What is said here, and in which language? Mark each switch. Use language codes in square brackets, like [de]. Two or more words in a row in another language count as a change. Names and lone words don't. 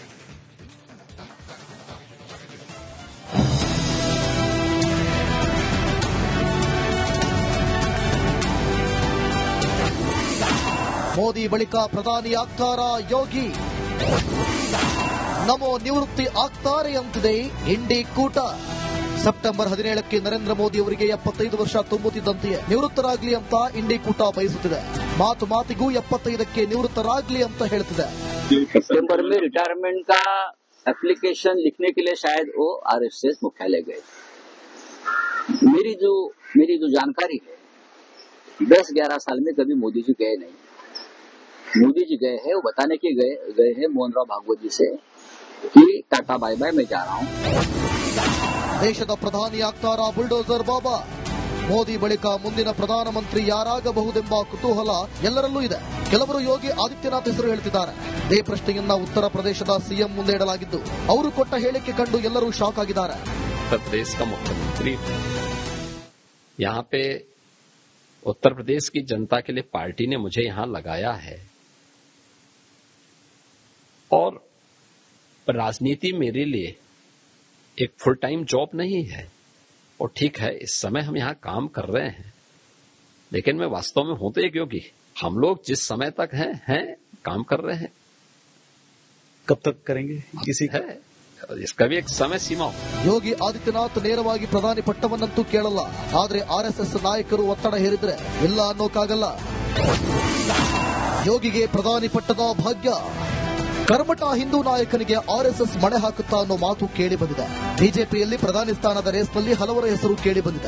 [kn] ಮೋದಿ ಬಳಿಕ ಪ್ರಧಾನಿ ಆಗ್ತಾರಾ ಯೋಗಿ? ನಮೋ ನಿವೃತ್ತಿ ಆಗ್ತಾರೆ ಅಂತಿದೆ ಇಂಡಿ ಕೂಟ. ಸೆಪ್ಟೆಂಬರ್ 17ಕ್ಕೆ ನರೇಂದ್ರ ಮೋದಿ ಅವರಿಗೆ 75 ವರ್ಷ ತುಂಬುತ್ತಿದ್ದಂತೆಯೇ ನಿವೃತ್ತರಾಗ್ಲಿ ಅಂತ ಇಂಡಿ ಕೂಟ ಬಯಸುತ್ತಿದೆ. ಮಾತಿಗೂ 75ಕ್ಕೆ ನಿವೃತ್ತರಾಗ್ಲಿ ಅಂತ ಹೇಳ್ತಿದೆ. [hi] सितंबर में रिटायरमेंट का एप्लीकेशन लिखने के लिए शायद वो आरएसएस मुख्यालय गए. मेरी जो जानकारी है 10-11 साल में कभी मोदी जी गए नहीं. मोदी जी गए हैं वो बताने के गए हैं मोहन राव भागवत जी से कि [en] tata bye bye [hi] मैं जा रहा हूँ. [kn] ದೇಶದ ಪ್ರಧಾನಿ ಆಗ್ತಾರಾ ಬುಲ್ಡೋಸರ್ ಬಾಬಾ? ಮೋದಿ ಬಳಿಕ ಮುಂದಿನ ಪ್ರಧಾನಮಂತ್ರಿ ಯಾರಾಗಬಹುದೆಂಬ ಕುತೂಹಲ ಎಲ್ಲರಲ್ಲೂ ಇದೆ. ಕೆಲವರು ಯೋಗಿ ಆದಿತ್ಯನಾಥ್ ಹೆಸರು ಹೇಳ್ತಿದ್ದಾರೆ. ಇದೇ ಪ್ರಶ್ನೆಯನ್ನ ಉತ್ತರ ಪ್ರದೇಶದ ಸಿಎಂ ಮುಂದೆ ಇಡಲಾಗಿದ್ದು ಅವರು ಕೊಟ್ಟ ಹೇಳಿಕೆ ಕಂಡು ಎಲ್ಲರೂ ಶಾಕ್ ಆಗಿದ್ದಾರೆ. [hi] उत्तर प्रदेश का मुख्यमंत्री यहाँ पे उत्तर प्रदेश की जनता के लिए पार्टी ने मुझे यहाँ लगाया है और राजनीति मेरे लिए एक [en] full time job [hi] नहीं है. और ठीक है, इस समय हम यहाँ काम कर रहे हैं, लेकिन मैं वास्तव में हूं तो एक योगी. हम लोग जिस समय तक हैं काम कर रहे हैं. कब तक करेंगे किसी है इसका भी एक समय सीमा हो. [kn] ಯೋಗಿ ಆದಿತ್ಯನಾಥ್ ನೇರವಾಗಿ ಪ್ರಧಾನಿ ಪಟ್ಟವನ್ನಂತೂ ಕೇಳಲ್ಲ. ಆದ್ರೆ ಆರ್ಎಸ್ಎಸ್ ನಾಯಕರು ಒತ್ತಡ ಹೇರಿದ್ರೆ ಇಲ್ಲ ಅನ್ನೋಕ್ಕಾಗಲ್ಲ. ಯೋಗಿಗೆ ಪ್ರಧಾನಿ ಪಟ್ಟದ ಭಾಗ್ಯ. ಕರ್ಮಠ ಹಿಂದೂ ನಾಯಕನಿಗೆ ಆರ್ಎಸ್ಎಸ್ ಮಣೆ ಹಾಕುತ್ತಾ ಅನ್ನೋ ಮಾತು ಕೇಳಿ ಬಂದಿದೆ. ಬಿಜೆಪಿಯಲ್ಲಿ ಪ್ರಧಾನಿ ಸ್ಥಾನದ ರೇಸ್ನಲ್ಲಿ ಹಲವರ ಹೆಸರು ಕೇಳಿ ಬಂದಿದೆ.